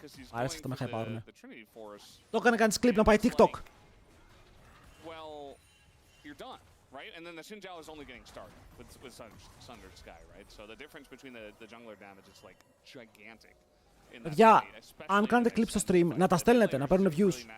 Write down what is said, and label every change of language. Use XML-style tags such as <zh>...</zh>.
<el>Άρεσε αυτό με χαϊπάρουνε. Το έκανε κανείς clip να πάει TikTok.</el> <en>Well, you're done, right? And then the Xinjiao is only getting started with Sundered Sky, right? So the difference between the jungler damage is like gigantic.</en> <el>Παιδιά, αν κάνετε clip στο stream, να τα στέλνετε, να παίρνουν views.</el>